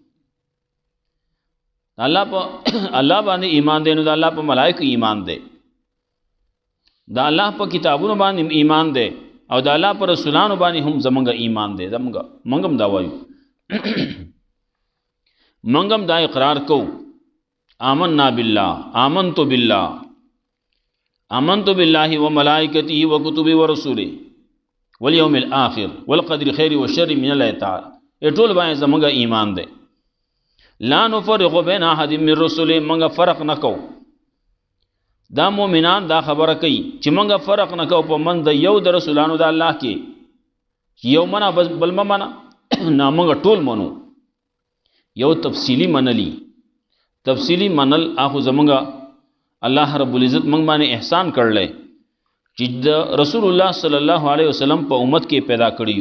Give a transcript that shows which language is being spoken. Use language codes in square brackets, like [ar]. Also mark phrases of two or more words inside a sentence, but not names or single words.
[ps] الله باندې ایمان دی نو د الله په ملائکه ایمان دی، د الله په کتابونو باندې ایمان دی، او د الله پر رسولانو باندې هم زمونږ ایمان دی. منګم دا وایو، منګم دا اقرار کو، [ar] آمنا بالله، آمنت بالله، آمنت بالله وملائکته وکتبه ورسوله والیوم الاخر والقدر خیر والشر من الله تعالی. [ps] ټول باندې زمونږ ایمان دی. [ar] لا نفرق بین احد من رسله، [ps] منګه فرق نکو. دا مومنان دا خبره کوي چې منګه فرق نکو په من د یو د رسولانو د الله کې، یو منا بل منا نه، منګه ټول منو. یو تفصیلی منلی، تفصیلی منل اخو زمونږه الله رب العزت منګ باندې احسان کړل چې د رسول الله صلی الله علیه وسلم په امت کې پیدا کړیو.